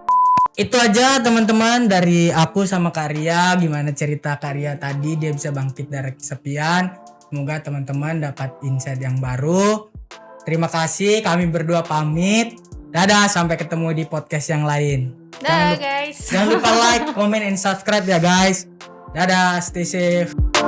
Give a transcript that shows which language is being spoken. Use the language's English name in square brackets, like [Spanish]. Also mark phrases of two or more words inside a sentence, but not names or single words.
[Indonesian] Itu aja teman-teman dari aku sama Kak Ria, gimana cerita Kak Ria tadi dia bisa bangkit dari kesepian. Semoga teman-teman dapat insight yang baru. Terima kasih, kami berdua pamit. Dadah, sampai ketemu di podcast yang lain. Dadah guys. Jangan lupa [English] like, comment, and subscribe [Indonesian] ya guys. Dadah, [English] stay safe.